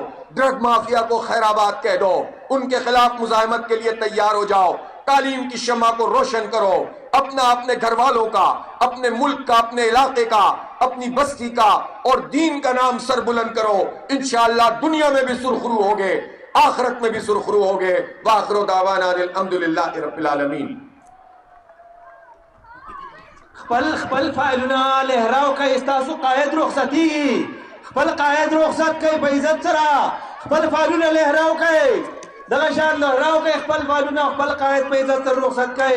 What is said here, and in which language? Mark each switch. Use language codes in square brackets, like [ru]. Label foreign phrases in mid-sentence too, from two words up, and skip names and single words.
[ur] ڈرگ مافیا کو خیر آباد کہہ دو، ان کے خلاف مزاحمت کے لیے تیار ہو جاؤ، تعلیم کی شمع کو روشن کرو، اپنے گھر والوں کا، اپنے ملک کا، اپنے علاقے کا، اپنی بستی کا اور دین کا نام سر بلند کرو۔ انشاءاللہ دنیا میں بھی سرخرو ہوگے، آخرت میں بھی سرخرو ہوگے۔ [ar] وآخر دعوانا الحمدللہ رب العالمین۔ [ps] خپل فایلونه لهراو کوي، ستاسو قائد رخصتي خپل قائد رخصت کوي په عزت سره، خپل فایلونه لهراو کوي، دغه شان لهراو کوي خپل فایلونه، خپل قائد په عزت سره رخصت کوي.